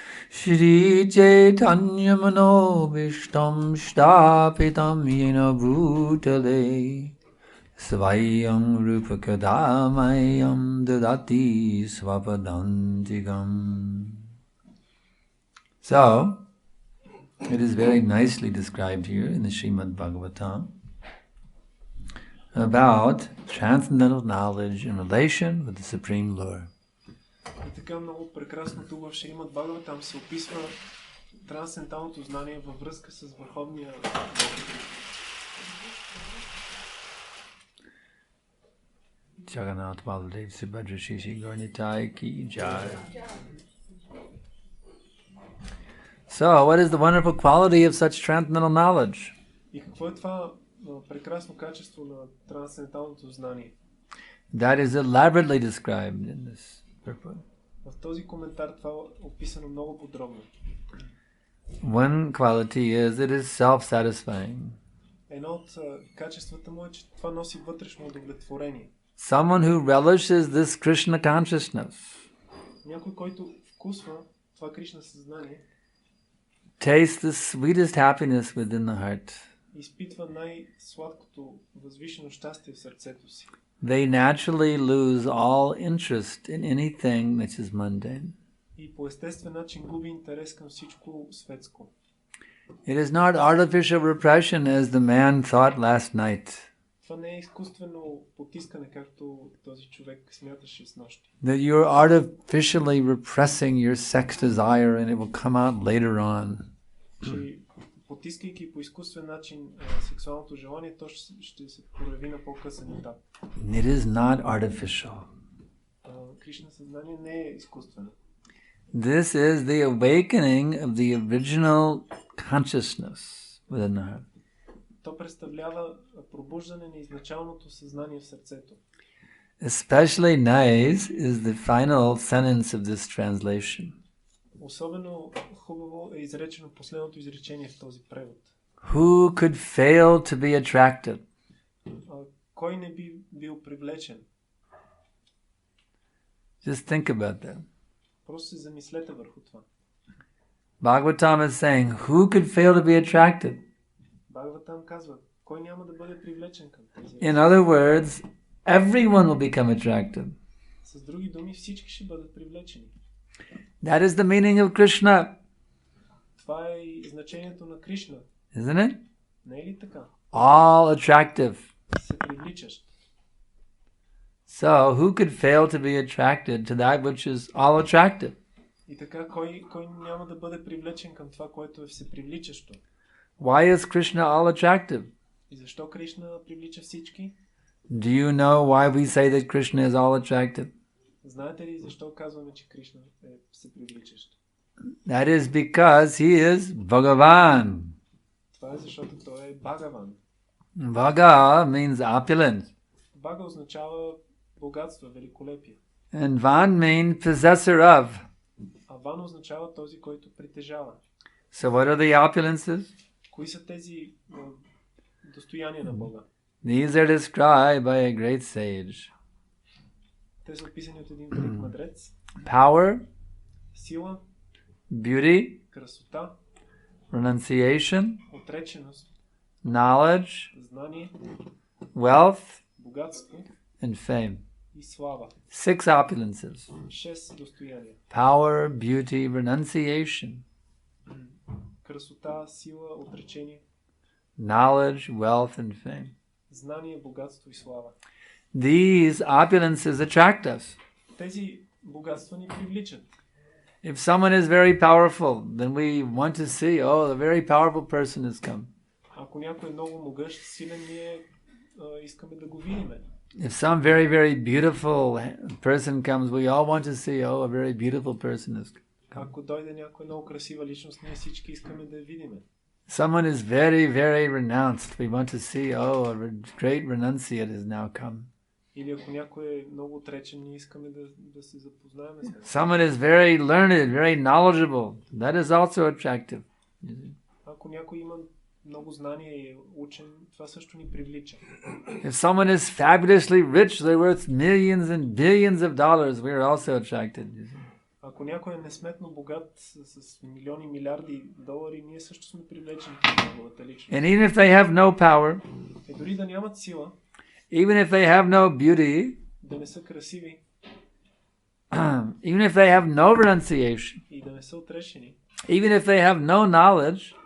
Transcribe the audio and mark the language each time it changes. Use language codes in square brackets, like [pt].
[sa] Shri Chaitanya Manobishtam Shtapitam Yena Bhutale Svayam Rupa Kadamayam Dadati Svapadantigam. [en] So, it is very nicely described here in the Srimad Bhagavatam about transcendental knowledge in relation with the Supreme Lord. [bg] И така много прекрасно тук в Шримад Бхагаватам се описва трансценденталното знание във връзка с Върховния Бог. [hi] Jagannath Baladev Subhadra Shishi Gaurnitai Ki Jai. [en] So, what is the wonderful quality of such transcendental knowledge? [bg] И какво е това прекрасно качество на трансценденталното знание? [en] That is elaborately described in this purport. [bg] В този коментар това е описано много подробно. [en] One quality is it is self-satisfying. [bg] Едно от качествата му е, че това носи вътрешно удовлетворение. [en] Someone who relishes this Krishna consciousness [bg] Някой, който вкусва това Кришна съзнание, [en] tastes the sweetest happiness within the heart. [bg] Изпитва най-сладкото възвишено щастие в сърцето си. [en] They naturally lose all interest in anything which is mundane. [bg] И по естествен начин губи интерес към всичко светско. [en] It is not artificial repression as the man thought last night. [bg] Това не е изкуствено потискане, както този човек смяташе снощи. [en] That you're artificially repressing your sex desire and it will come out later on. [bg] Че потискайки по изкуствен начин сексуалното желание, то ще се прояви на по-късен етап. [en] It is not artificial. [bg] Кришна съзнание не е изкуствено. [en] This is the awakening of the original consciousness within the heart. [bg] То представлява пробуждане на изначалното съзнание в сърцето. [en] Especially nice is the final sentence of this translation. [bg] Особено хубаво е изречено последното изречение в този превод. [en] Who could fail to be attracted? [bg] Кой не би бил привлечен? [en] Just think about that. [bg] Просто се замислете върху това. [en] Bhagavatam is saying, who could fail to be attracted? [bg] Бхагаватам казва, кой няма да бъде привлечен към тези. [en] In other words, everyone will become attractive. [bg] С други думи, всички ще бъдат привлечени. [en] That is the meaning of Krishna. [bg] Това е и значението на Кришна. [en] Isn't it? [bg] Не е ли така? [en] All attractive. [bg] Всепривличащ. [en] So, who could fail to be attracted to that which is all attractive? [bg] И така, кой няма да бъде привлечен към това, което е всепривличащо? [en] Why is Krishna all attractive? [bg] И защо Кришна привлича всички? [en] Do you know why we say that Krishna is all attractive? [bg] Знаете ли защо казваме, че Кришна е всепривличащ? [en] That is because he is Bhagavan. [bg] Това е защото той е Бхагаван. [en] Bhaga means opulent. [bg] Бага означава богатство, великолепие. [en] And Van means possessor of. [bg] А Ван означава този, който притежава. [en] So what are the opulences? [bg] Кои са тези достояния на Бога? [en] These are described by a great sage. [bg] Те са описани от един велик мъдрец. [en] Power, [bg] Сила, [en] beauty, [bg] красота, [en] renunciation, [bg] отреченост, [en] knowledge, [bg] знание, [en] wealth, [bg] богатство [en] and fame. [bg] и слава. [en] 6 opulences. [bg] 6 достояния. [en] Power, beauty, renunciation, [bg] Красота, сила, отречение, [en] knowledge, wealth, and fame. [bg] знание, богатство и слава. [en] These opulences attract us. [bg] Тези богатства ни привличат. [en] If someone is very powerful, then we want to see, oh, the very powerful person has come. [bg] Ако някой е много могъщ, силен, ние искаме да го видим. [en] If some very, very beautiful person comes, we all want to see, oh, a very beautiful person has come. [bg] Ако дойде някой много красива личност, ние всички искаме да я видим. [en] Someone is very, very renounced. We want to see, oh, a great renunciate has now come. [bg] Или ако някой е много отречен, ние искаме да се запознаем с него. [en] Someone is very learned, very knowledgeable. That is also attractive. [bg] Ако някой има много знания и е учен, това също ни привлича. [en] If someone is fabulously rich, they're worth millions and billions of dollars, we are also attracted. [bg] Ако някой е несметно богат с милиони, милиарди долари, ние също сме привлечени към неговата личност. [en] And even if they have no power, [bg] Дори да нямат сила, [en] even if they have no beauty, [bg] да не са красиви [en] even if they have no renunciation, [bg] и да не са отрешени, [en] even if they have no knowledge,